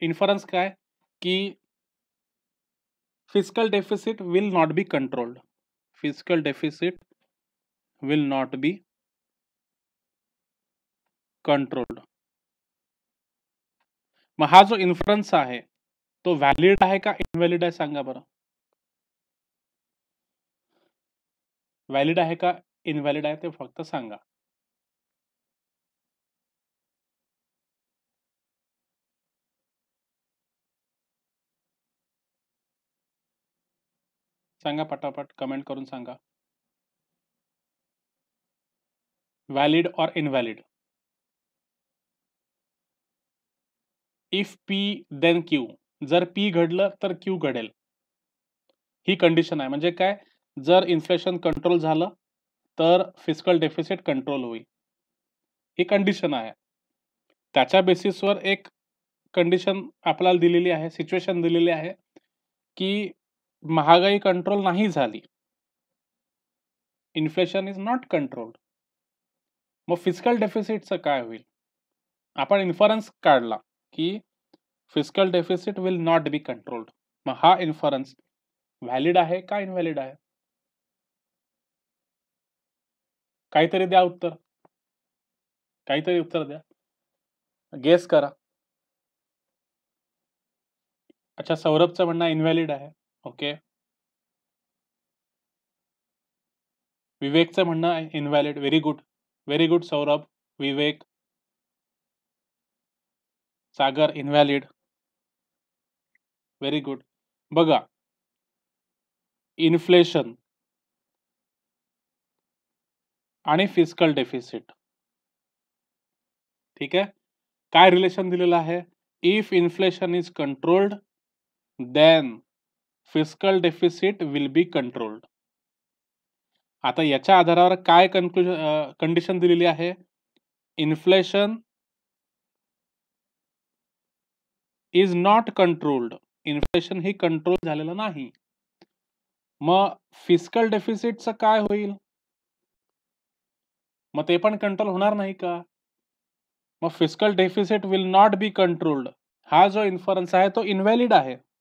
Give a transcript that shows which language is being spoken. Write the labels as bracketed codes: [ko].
[en] inference [mr] काय की [en] Fiscal deficit will not be controlled. Fiscal deficit will not be controlled. [mr] मग हा जो इन्फरन्स आहे तो व्हॅलिड आहे का इनव्हॅलिड आहे सांगा बरं. व्हॅलिड आहे का इनव्हॅलिड आहे ते फक्त सांगा. सांगा पटापट, कमेंट करून सांगा. [en] Valid और invalid. If P then Q. [mr] जर पी घडलं तर क्यू घडेल, ही कंडिशन आहे. म्हणजे काय? जर इन्फ्लेशन कंट्रोल झालं तर फिस्कल डेफिसिट कंट्रोल होईल, ही कंडिशन आहे. त्याच्या बेसिसवर एक कंडिशन आपल्याला दिलेली आहे, सिच्युएशन दिलेली आहे की महागाई कंट्रोल नाही झाली, [en] Inflation is not controlled. [mr] मग फिस्कल डेफिसिटचं काय होईल? आपण इन्फरन्स काढला की [en] Fiscal deficit will not be controlled. [mr] मग हा इन्फरन्स व्हॅलिड आहे का इनव्हॅलिड आहे? काहीतरी द्या उत्तर, काहीतरी उत्तर द्या, गेस करा. अच्छा, सौरभचं म्हणणं इनव्हॅलिड आहे. ओके. विवेकचं म्हणणं आहे invalid. Very good, very good Saurabh, विवेक, सागर इनव्हॅलिड. Very good. बघा, इन्फ्लेशन आणि फिस्कल डेफिसिट, ठीक आहे. काय रिलेशन दिलेलं आहे? [en] If inflation is controlled then fiscal deficit will be controlled. [mr] आता याच्या आधारावर काय कंडिशन दिलेली आहे? [en] Inflation is not controlled. [mr] Inflation he control झालेलं नाही. मग फिस्कल डेफिसिटचं काय होईल? मग ते पण कंट्रोल होणार नाही का? मग [en] fiscal deficit will not be controlled, [mr] हा जो इन्फरन्स आहे तो इनव्हॅलिड आहे.